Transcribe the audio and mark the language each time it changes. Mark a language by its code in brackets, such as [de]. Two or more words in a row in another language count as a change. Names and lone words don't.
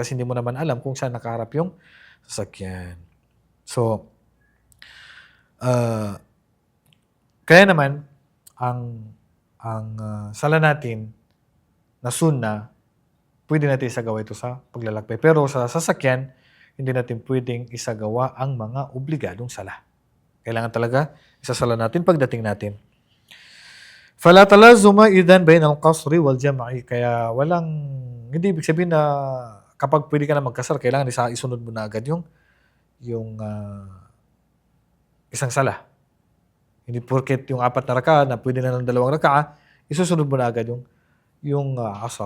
[tl] Kasi hindi mo naman alam kung saan nakaharap yung sasakyan. So, kaya naman, ang sala natin na sunna, pwede natin isagawa ito sa paglalakbay. Pero sa sasakyan, hindi natin pwedeng isagawa ang mga obligadong sala. Kailangan talaga isasala natin pagdating natin. [ar] فلا تلازم إذن بين القصر والجمع. [tl] Kaya hindi ibig sabihin na kapag pwede ka na magkasar, kailangan isunod mo na agad yung isang sala. Hindi porket yung 4 na raka na pwede na ng 2 raka, isusunod mo na agad yung asar.